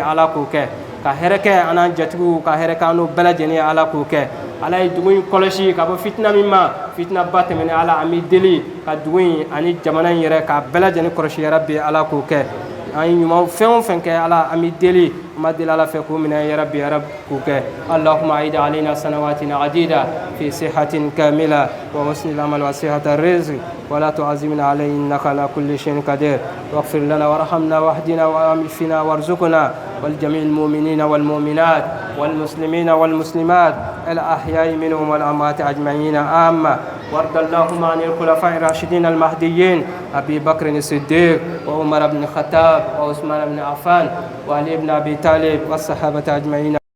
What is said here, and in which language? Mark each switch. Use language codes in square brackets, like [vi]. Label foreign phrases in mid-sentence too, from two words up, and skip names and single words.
[bm] ala k'o kɛ ka hɛrɛ kɛ an n'an jatigiw ka hɛrɛ kɛ an n'o bɛɛ lajɛlen ye ala k'o kɛ ala ye dugu in kɔlɔsi ka bɔ fitina min ma fitina ba tɛmɛnen ala an bɛ deli ka dugu in ani jamana in yɛrɛ k'a bɛɛ lajɛlen kɔlɔsi [ar] يا رب [bm] ala k'o kɛ an ye ɲuman fɛn o fɛn kɛ ala an bɛ deli an b'a deli ala fɛ k'o minɛ [ar] يا رب [bm] k'o kɛ [ar] اللهم أعد علينا سنوات عديدة في صحة كاملة وحسن العمل وصحة الرزق ولا تعزمنا عليه إنك على كل شيء قدير واغفر لنا وارحمنا واهدنا وعافنا وارزقنا والجميع المؤمنين والمؤمنات والمسلمين والمسلمات الأحياء منهم والأموات أجمعين عامة وارض اللهم عن الخلفاء الراشدين المهديين أبي بكر الصديق وعمر بن الخطاب وعثمان بن عفان وعلي بن أبي طالب والصحابة أجمعين